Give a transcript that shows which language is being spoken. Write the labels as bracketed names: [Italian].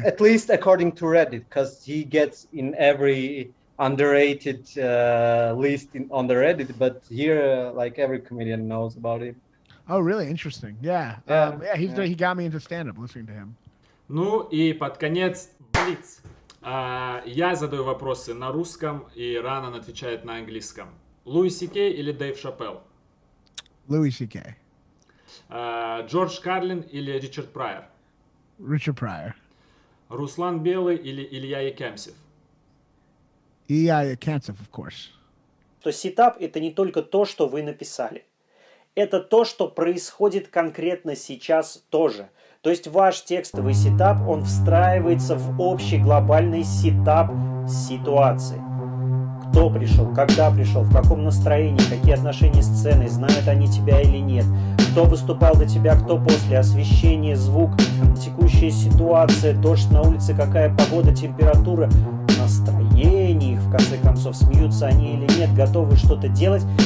[English] at least according to Reddit, because he gets in every underrated list on the Reddit. But here, like every comedian knows about it. Oh, really? Interesting. Yeah. He got me into stand-up listening to him. [Russian] Ну и под конец блиц. Я задаю вопросы на русском, и Раанан отвечает на английском. Луи Си Кей или Дэйв Шапелл? [English] Louis C.K. [Russian] Джордж Карлин или Ричард Прайер? [English] Richard Pryor. [Russian] Руслан Белый или Илья Якемсев? Илья Якемсев, [English] of course. [Russian] То сетап – это не только то, что вы написали. Это то, что происходит конкретно сейчас тоже. То есть ваш текстовый сетап, он встраивается в общий глобальный сетап ситуации. Кто пришел, когда пришел, в каком настроении, какие отношения с сценой, знают они тебя или нет, кто выступал до тебя, кто после, освещение, звук, текущая ситуация, дождь на улице, какая погода, температура, настроение их, в конце концов, смеются они или нет, готовы что-то делать.